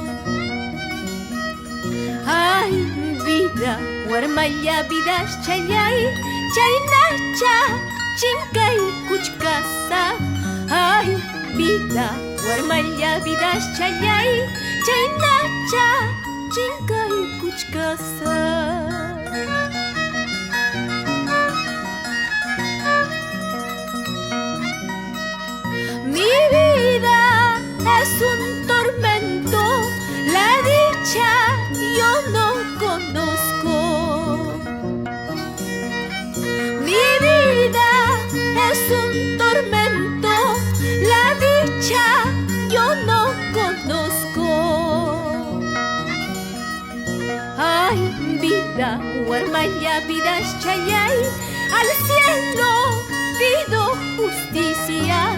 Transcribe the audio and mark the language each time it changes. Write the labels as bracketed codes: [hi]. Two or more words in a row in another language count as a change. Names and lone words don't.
[qu] Ay vida, warmalla vidash chayay, chaynacha chinkay kuchkasa. Ay vida, warmalla vidash chayay, chaynacha chinkay kuchkasa. [es] Mi vida es un tormento, la dicha yo no conozco. Mi vida es un tormento, la dicha yo no conozco. Ay, vida, [qu] warmalla vidash chayay, [es] al cielo pido justicia.